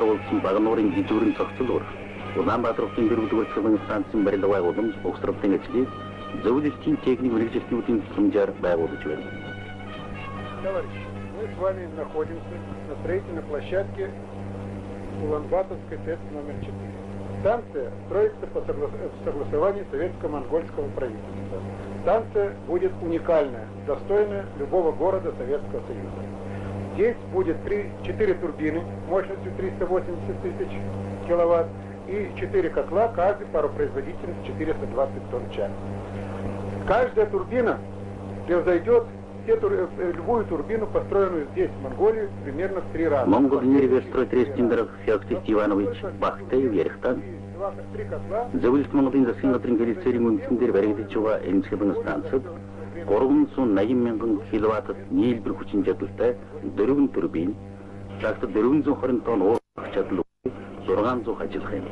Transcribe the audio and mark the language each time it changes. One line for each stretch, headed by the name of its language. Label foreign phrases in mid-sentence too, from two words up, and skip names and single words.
Mongolian: болсон Багнуурын гижүүрийн цогцлоор Улаанбаатарын дөрөвдүгээр цэвэн станцын барилга байгууламж ухсралтын ажлыг зөвлөлтийн техник мэргэжилтнүүдийн тусламжаар байгуулж байна.
Russian: Товарищи, мы с вами находимся на строительной площадке Улан-Баторской ТЭЦ номер 4. Станция строится по согласованию советско-монгольского правительства. Станция будет уникальная, достойная любого города Советского Союза. Здесь будет 4 турбины мощностью 380 тысяч киловатт и 4 котла, каждый паропроизводительность 420 тонн в час. Каждая турбина превзойдет любую турбину, построенную здесь, в Монголии, примерно в 3 раза.
Mongolian: Монгол энергострой трестийн дарга Феоктист Иванович Бахтаев ярихдаа зөвлөлт Монголын засгийн газрын хэлэлцээрийн үндсэн дээр баригдаж байгаа Эмчилбэн станцад 380 мянган киловатт нийлбэр хүчин чадалтай 4 турбин, цагт 420 тонн уурах чадал 600 ажиллах юм.